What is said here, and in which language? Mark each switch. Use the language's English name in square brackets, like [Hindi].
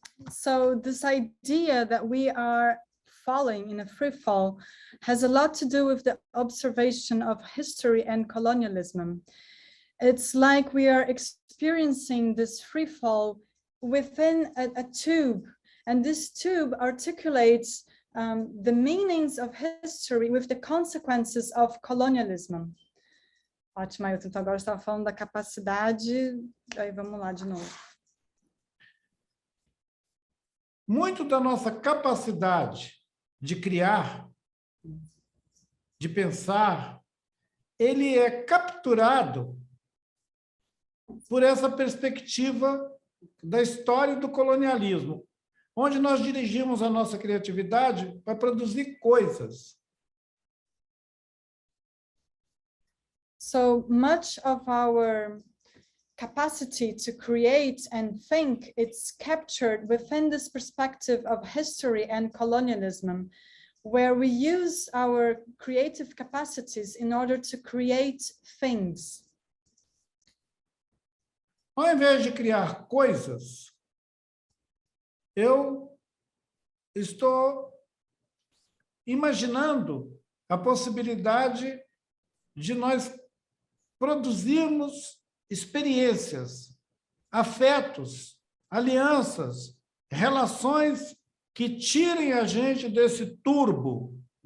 [English] So this idea that we are falling in a free fall has a lot to do with the observation of history and colonialism. It's like we are experiencing this free fall within a tube, and this tube articulates the meanings of history with the consequences of colonialism. [Portuguese] Ótimo, Ailton. Então, agora eu estava falando da capacidade. Aí vamos lá de novo. Muito da nossa capacidade de criar, de pensar, ele é capturado por essa perspectiva da história do colonialismo, onde nós dirigimos a nossa criatividade para produzir coisas. [English] So much of our capacity to create and think, it's captured within this perspective of history and colonialism, where we use our creative capacities in order to create things. [Portuguese] Ao invés de criar coisas, eu estou imaginando a possibilidade de nós produzirmos experiências, afetos, alianças, relações que tirem a gente desse tubo,